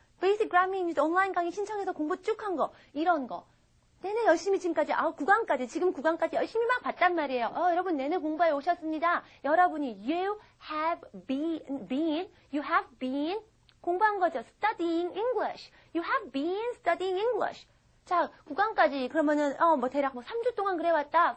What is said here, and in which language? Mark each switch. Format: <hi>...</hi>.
<ko>Basic Grammar News 온라인 강의 신청해서 공부 쭉 한 거. 이런 거. 내내 열심히 지금까지, 지금 9강까지 열심히 막 봤단 말이에요. 여러분 내내 공부해 오셨습니다. 여러분이</ko> <en>you have been</en> <ko>공부한 거죠.</ko> <en>Studying English. You have been studying English.</en> <ko>자, 9강까지 그러면은 대략 3주 동안 그래 왔다.</ko>